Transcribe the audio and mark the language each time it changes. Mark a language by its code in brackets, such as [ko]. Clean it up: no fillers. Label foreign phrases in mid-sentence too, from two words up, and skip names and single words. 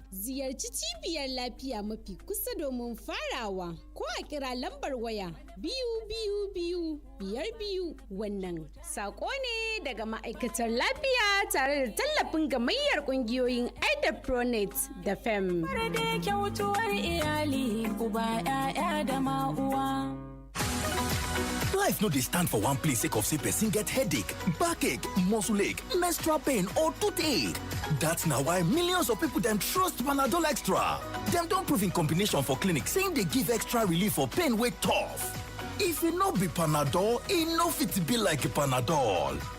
[ha] Ziyarci cibiyar lafiya mafi kusa domin farawa ko a kira lambar waya 222 wannan sako ne daga ma'aikatar lafiya tare da tallafin gamayyar kungiyoyin Pronet da FEM. Da kyautuwar iyali, uba, 'ya'ya da ma'uwa. [pcm] Life no dey stand for one place sake of say person get headache, backache, muscle ache, menstrual pain or toothache. That's na why millions of people dem trust Panadol Extra. Dem don prove in combination for clinic saying dey give extra relief for pain wey tough. If e no be Panadol, e no fit be like Panadol.